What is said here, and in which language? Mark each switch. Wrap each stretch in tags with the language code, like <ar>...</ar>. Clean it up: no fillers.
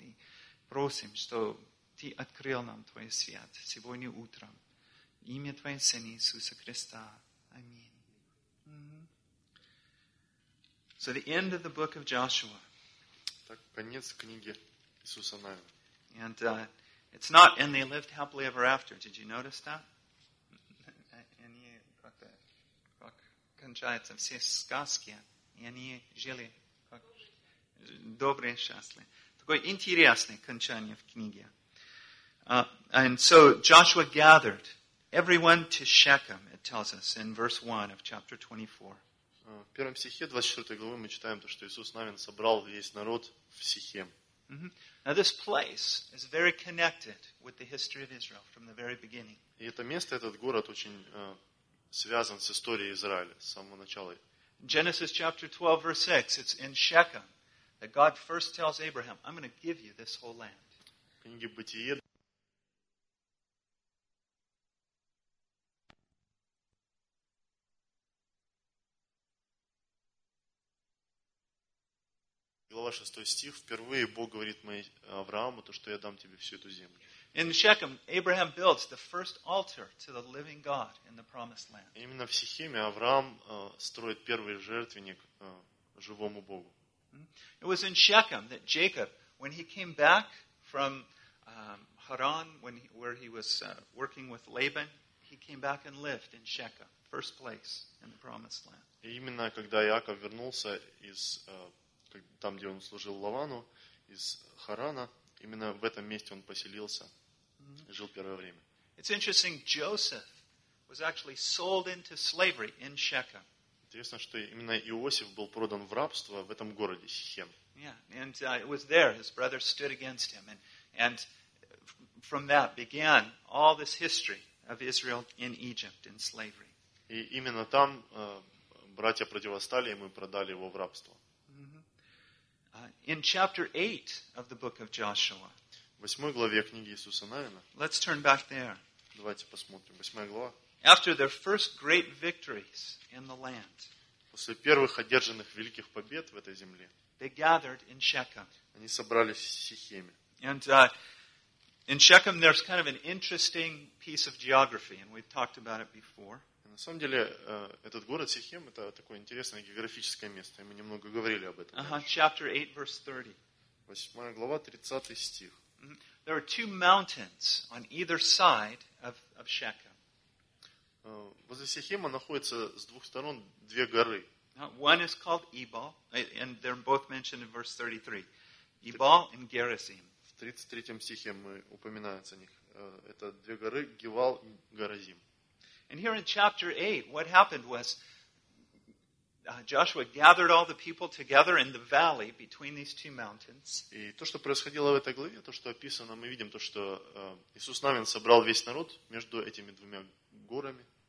<ru>И просим, что Ты открыл нам Твой свет сегодня утром. Имя Твоего Сына Иисуса Христа. Аминь.</ru> <en>So the end of the book of Joshua.</en> <ru>Так конец книги Иисуса Навина.</ru> <en>And it's not, and they lived happily ever after. Did you notice that?</en> <ru>Они как кончается все сказки, и они жили как добрые счастливые. Такое интересное кончание в книге.</ru> <en>And so Joshua gathered everyone to Shechem. It tells us in verse 1 of chapter 24.</en> <ru>В первом стихе 24 главы мы читаем то, что Иисус Навин собрал весь народ в Сихем.</ru> <en>Now this place is very connected with the history of Israel from the very beginning.</en> <ru>И это место, этот город очень связан с историей Израиля с самого начала.</ru> <en>Genesis chapter 12 verse 6, it's in Shechem that God first tells Abraham, I'm going to give you this whole land.</en> <ru>Книги Бытие. Глава 6 стих. Впервые Бог говорит Аврааму, то, что я дам тебе всю эту землю.</ru> <en>In Shechem, Abraham builds the first altar to the living God in the promised land.</en> <ru>Именно в Сихеме Авраам строит первый жертвенник живому Богу.</ru> <en>It was in Shechem that Jacob, when he came back from Haran, where he was working with Laban, he came back and lived in Shechem, first place in the promised land.</en> <ru>И именно когда Яков вернулся из там, где он служил Лавану, из Харана, именно в этом месте он поселился, жил первое время.</ru> <en>It's interesting, Joseph was actually sold into slavery in Shechem.</en> <ru>Интересно, что именно Иосиф был продан в рабство в этом городе Сихем.</ru> <en>Yeah, and it was there his brothers stood against him, and from that began all this history of Israel in Egypt in slavery.</en> <ru>И именно там братья противостали ему и продали его в рабство.</ru> <en>In chapter 8 of the book of Joshua.</en> <ru>Восьмой главе книги Иисуса Навина.</ru> <en>Let's turn back there.</en> <ru>Давайте посмотрим. Восьмая глава.</ru> <en>After their first great victories in the land.</en> <ru>После первых одержанных великих побед в этой земле.</ru> <en>They gathered in Shechem.</en> <ru>Они собрались в Сихеме.</ru> <en>And in Shechem there's kind of an interesting piece of geography, and we've talked about it before.</en> <ru>На самом деле, этот город Сихем, это такое интересное географическое место. Мы немного говорили об этом.</ru> <en>Chapter 8, verse 30.</en> <ru>Восьмая глава, 30 стих.</ru> <en>There are two mountains on either side of Shechem.</en> <ru>Возле Сихема находятся с двух сторон две горы.</ru> <en>One is called Ebal, and they're both mentioned in verse 33. Ebal and Gerizim.</en> <ru>В 33 стихе мы упоминаются о них. Это две горы, Гевал и Горазим.</ru> <en>And here in chapter 8, what happened was Joshua gathered all the people together in the valley between these two mountains.</en> <ru>И то, что происходило в этой главе, то, что описано, мы видим то, что Иисус Навин собрал весь народ между этими двумя горами.</ru>